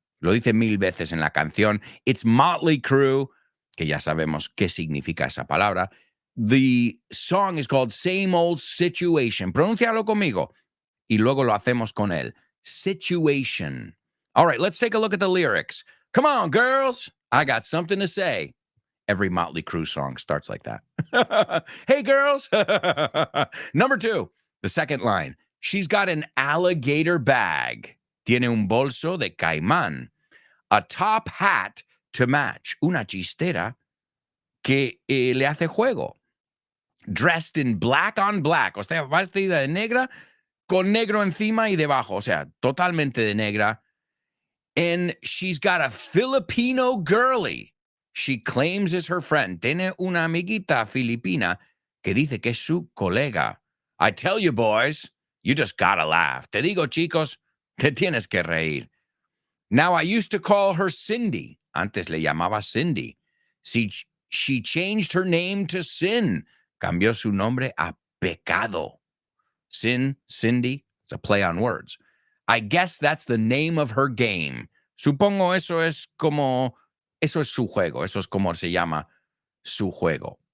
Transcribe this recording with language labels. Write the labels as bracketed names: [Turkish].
[Spanish] Lo dice 1000 veces en la canción. It's Motley Crue, que ya sabemos qué significa esa palabra. [English] The song is called Same Old Situation. [Spanish] Pronúncialo conmigo. Y luego lo hacemos con él. [English] Situation. All right, let's take a look at the lyrics. Come on, girls. I got something to say. Every Motley Crue song starts like that. Hey, girls. Number 2, the second line. She's got an alligator bag. [Spanish] Tiene un bolso de caimán. [English] A top hat to match. [Spanish] Una chistera que le hace juego. [English] Dressed in black on black. [Spanish] O sea, vestida de negra con negro encima y debajo. O sea, totalmente de negra. [English] And she's got a Filipino girlie she claims is her friend. [Spanish] Tiene una amiguita filipina que dice que es su colega. [English] I tell you, boys, you just gotta laugh. [Spanish] Te digo, chicos, te tienes que reír. [English] Now, I used to call her Cindy. [Spanish] Antes le llamaba Cindy. [English] She changed her name to Sin. [Spanish] Cambió su nombre a Pecado. [English] Sin, Cindy, it's a play on words. I guess that's the name of her game. [Spanish] Supongo eso es su juego. Eso es como se llama su juego.